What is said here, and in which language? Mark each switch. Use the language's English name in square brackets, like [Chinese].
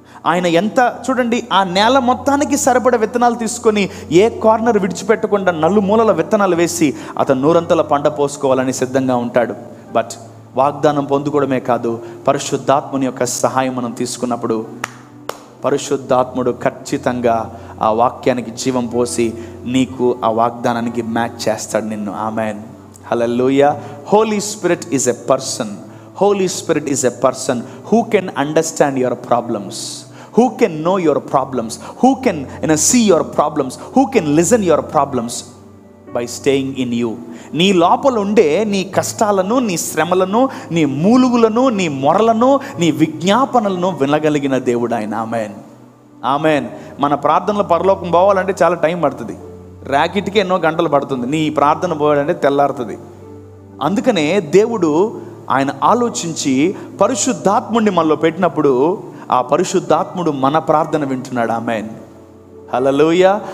[Telugu] ఆయన ఎంత చూడండి, ఆ నేల మొత్తానికి సరిపడే విత్తనాలు తీసుకొని ఏ కార్నర్ విడిచిపెట్టకుండా నలుమూలల విత్తనాలు వేసి అతను 100 పంట పోసుకోవాలని సిద్ధంగా ఉంటాడు. బట్ వాగ్దానం పొందుకోవడమే కాదు, పరిశుద్ధాత్ముని యొక్క సహాయం మనం తీసుకున్నప్పుడు పరిశుద్ధాత్ముడు ఖచ్చితంగా ఆ వాక్యానికి జీవం పోసి నీకు ఆ వాగ్దానానికి మ్యాచ్ చేస్తాడు నిన్ను. [English] Amen. Hallelujah. Holy Spirit is a person. Holy Spirit is a person who can understand your problems, who can know your problems, who can see your problems, who can listen your problems by staying in you. [Telugu] నీ లోపల ఉండే నీ కష్టాలను, నీ శ్రమలను, నీ మూలుగులను, నీ మొరలను, నీ విజ్ఞాపనలను వినగలిగిన దేవుడు ఆయన. ఆమెన్. ఆమెన్. మన ప్రార్థనలో పరలోకం పోవాలంటే చాలా టైం పడుతుంది. ర్యాకెట్కి ఎన్నో గంటలు పడుతుంది. నీ ప్రార్థన పోవాలంటే తెల్లారుతుంది. అందుకనే దేవుడు ఆయన ఆలోచించి పరిశుద్ధాత్ముడిని మనలో పెట్టినప్పుడు ఆ పరిశుద్ధాత్ముడు మన ప్రార్థన వింటున్నాడు. ఆమెన్. హల్లెలూయా.